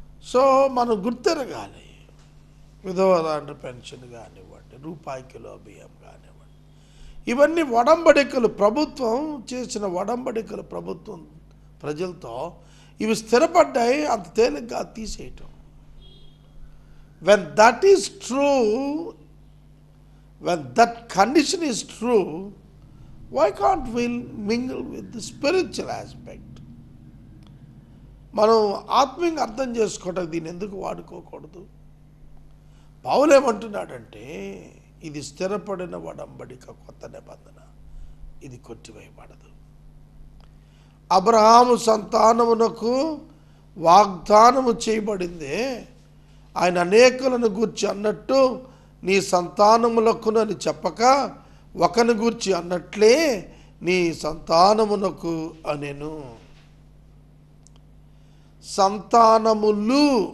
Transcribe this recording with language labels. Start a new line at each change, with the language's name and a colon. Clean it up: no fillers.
Telugu: So మనం గుర్తెరగాలి. విధవరాండ్ర pension కానివ్వండి, రూపాయి కిలో బియ్యం కానివ్వండి, ఇవన్నీ వడంబడికలు, ప్రభుత్వం చేసిన వడంబడికలు, ప్రభుత్వం ప్రజలతో ఇవి స్థిరపడ్డాయి. అంత తేలిగ్గా తీసేయటం.
English: When that is true, when that condition is true, why can't we mingle with the spiritual aspect?
Telugu: మనం ఆత్మీయంగా అర్థం చేసుకోవటం దీన్ని ఎందుకు వాడుకోకూడదు? పౌలు ఏమంటున్నాడంటే, ఇది స్థిరపడిన వడంబడిక, కొత్త నిబంధన, ఇది కొట్టివేయబడదు. అబ్రహాము సంతానమునకు వాగ్దానము చేయబడిందే, ఆయన అనేకులను గూర్చి అన్నట్టు నీ సంతానములకు అని చెప్పక ఒకని గూర్చి అన్నట్లే నీ సంతానమునకు అనెను. సంతానములు